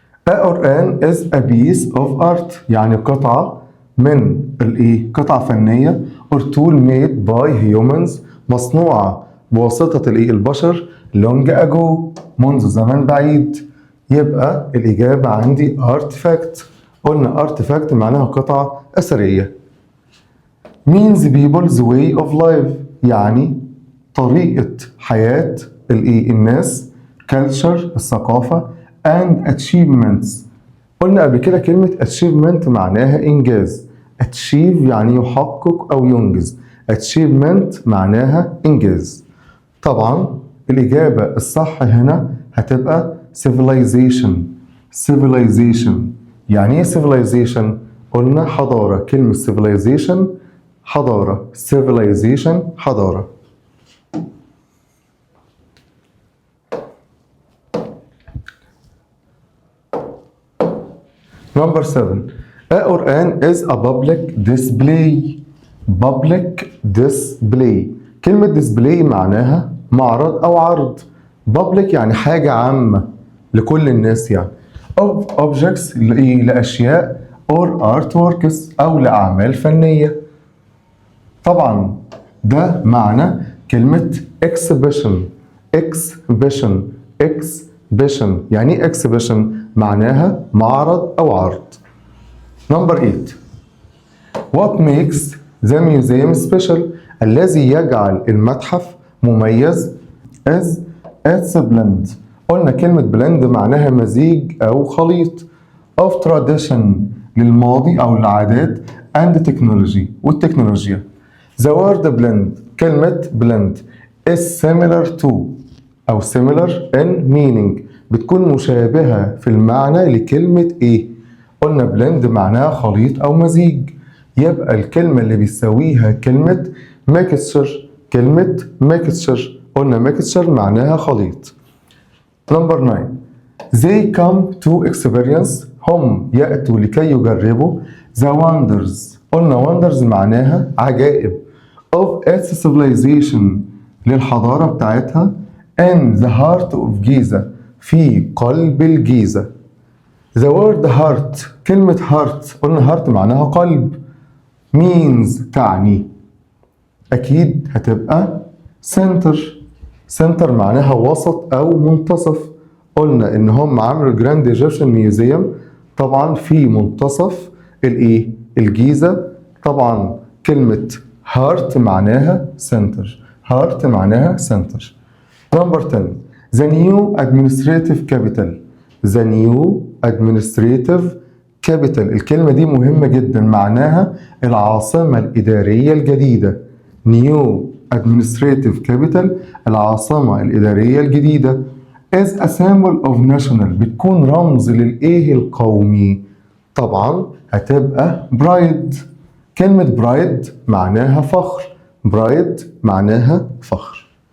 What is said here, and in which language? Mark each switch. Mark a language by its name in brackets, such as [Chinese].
[English] A or an is a piece of art [Arabic] يعني قطعة من قطعة فنية [English] or tool made by humans [Arabic] مصنوعة بواسطة البشر [English] long ago [Arabic] منذ زمن بعيد. يبقى الإجابة عندي artifact. قلنا artifact معناها قطعة أثرية. [English] means people's way of life [Arabic] يعني طريقة حياة الناس. [English] culture الثقافة and achievements. [Arabic] قلنا قبل كده كلمة achievement معناها إنجاز. achieve يعني يحقق أو ينجز. achievement معناها إنجاز. طبعا الإجابة الصح هنا هتبقى civilization. civilization يعني إيه civilization؟ قلنا حضارة. كلمة civilization حضارة. civilization حضارة. [English] Number 7. A or an is a public display. public display. [Arabic] كلمة display معناها معرض أو عرض. public يعني حاجة عامة لكل الناس يعني. [English] of objects [Arabic] لأشياء [English] or artworks [Arabic] أو لأعمال فنية. طبعا ده معنى كلمة exhibition. exhibition exhibition يعني ايه exhibition؟ معناها معرض أو عرض. [English] Number 8. What makes the museum special؟ [Arabic] الذي يجعل المتحف مميز [English] is its blend. [Arabic] قلنا كلمة blend معناها مزيج أو خليط [English] of tradition [Arabic] للماضي أو العادات [English] and technology [Arabic] والتكنولوجيا. [English] The word blend [Arabic] كلمة blend [English] is similar to [Arabic] أو [English] similar in meaning [Arabic] بتكون مشابهة في المعنى لكلمة إيه؟ قلنا blend معناها خليط أو مزيج. يبقى الكلمة اللي بيساويها كلمة mixture. كلمة mixture قلنا mixture معناها خليط. [English] Number 9. They come to experience [Arabic] هم يأتوا لكي يجربوا [English] the wonders. [Arabic] قلنا wonders معناها عجائب [English] of its civilization [Arabic] للحضارة بتاعتها [English] in the heart of Giza [Arabic] في قلب الجيزة. [English] The word heart [Arabic] كلمة heart قلنا heart معناها قلب [English] means [Arabic] تعني أكيد هتبقى center. center معناها وسط أو منتصف. قلنا إن هم عملوا الجراند ايجيبشن ميوزيوم طبعا في منتصف الجيزة. طبعا كلمة heart معناها center. [English] heart معناها center. Number 10. The new administrative capital. The new administrative capital [Arabic] الكلمة دي مهمة جدا معناها العاصمة الإدارية الجديدة. [English] new administrative capital [Arabic] العاصمة الإدارية الجديدة [English] is a symbol of national [Arabic] بتكون رمز القومي. طبعا هتبقى pride. كلمة pride معناها فخر. pride معناها فخر.